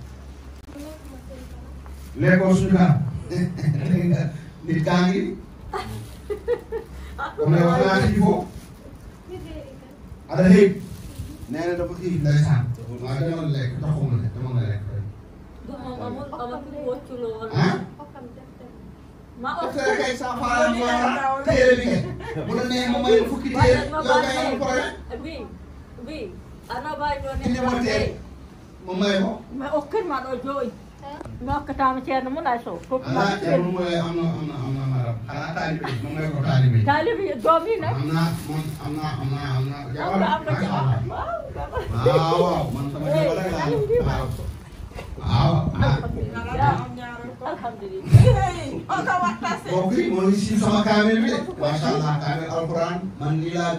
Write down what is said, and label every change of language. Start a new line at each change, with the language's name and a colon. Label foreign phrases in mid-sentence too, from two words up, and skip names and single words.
Wolof: lekkoo suñu kanam nit kaa ngi comme ne wax naa xiif foofu ada xiif nee na dafa xiif ndeysaan waaw dama la lekk jox ko mu ne dama nga lekk docteur kay sa faral ma téere bi kay bu la nee ma may fukki téere yow kay amul problème indi ma téere ma may ko
Fula: mais o kër ma ɗo jooyi mi hokkatama ceerno Moulay Sow
Wolof: ala ceerno Moulay am na maram xanaa taalibe ma may ko taalibe taalibe doomi nag am na jabar waaw man sama jabar rek laa waaw mbokk yi moo ngi si sama kaamel bi de
Arabic: ما شاء الله
Wolof: kaamel alquran man lii laa